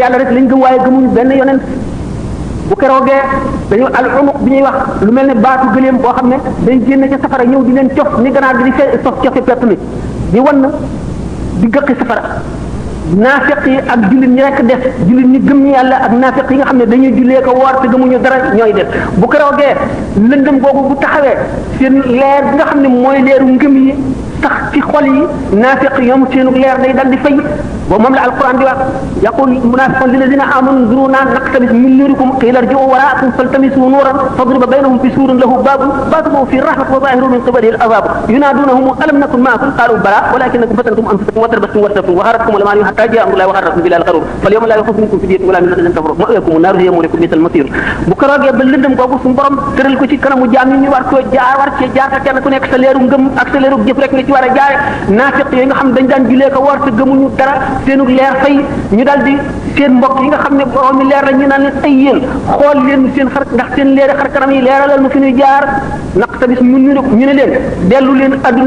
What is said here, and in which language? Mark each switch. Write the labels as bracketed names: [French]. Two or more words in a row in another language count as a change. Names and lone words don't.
[Wolof] yàlla rek lañ gëm waaye gëmuñu benn yonent bu keroogee dañu al umuq bi ñuy wax lu mel ne baatu gëléem boo xam ne dañ génn ca safara ñëw di leen cof ni ganaar di sof cofe pepp mi di wan di gëqi safara naafiq yi ak jullit ñi rek def jullit ñi gëm yàlla ak naafiq yi nga xam ne dañuy jullee ko woor te gëmuñu dara ñooy def bu keroogee lëndëm boobu bu taxawee seen leer bi nga xam ne mooy leeru ngëm yi sax ci xol yi naafiq ñoom seenu leer day [Arabic] dal di fay boobu moom la alquran di wax يقول منافقون للذين آمنوا انظرونا نقتبس من نوركم قيل ارجعوا وراءكم فالتمسوا نورا فضرب بينهم بسور له باب باطنه فيه الرحمة وظاهره من قبله العذاب ينادونهم ألم نكن معكم قالوا بلى ولكنكم فتنتم أنفسكم وتربصتم وارتبتم وغرتكم الأماني حتى جاء أمر الله وغركم بالله الغرور فاليوم لا يخفف منكم فدية ولا من الذين كفروا مأواكم النار هي مولاكم بئس المصير [Wolof] bu keroogee ba lëndëm googu suñu borom tëral ko ci kanamu jaam ñu war koo war cee jaar te kenn ku nekk sa leeru ngëm ak sa leeru jëf rek nga ci war a jaare naafiq yi nga xam dañ daan julee ko woor te gëmuñu dara seenu leer fay ñu daal di seen mbokk yi nga xam ne borom mi leer la ñu naan leen ay yéen xool leen seen xar ndax seen leeri xar kanam yi leeralal nu fi ñuy jaar [Arabic] نقتبس من [Wolof] ñu ne leen dellu leen adduna